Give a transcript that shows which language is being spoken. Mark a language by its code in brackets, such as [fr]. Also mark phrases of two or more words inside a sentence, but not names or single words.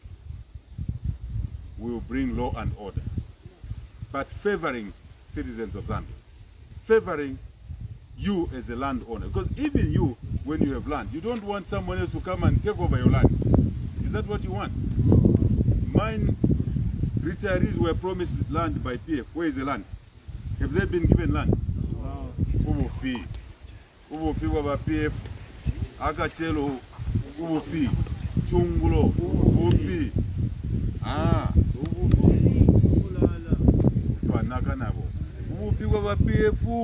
[en] We will bring law and order, but favoring citizens of Zambia, favoring you as a landowner. Because even you, when you have land, you don't want someone else to come and take over your land. Is that what you want? Mine retirees were promised land by PF. Where is the land? Have they been given land? [bem] Ubufi. Ubufi wa PF. Agachelo. Ubufi. Chungulo. Ubufi. Ubufi. Twanaka nabo. Ubufi wa PF.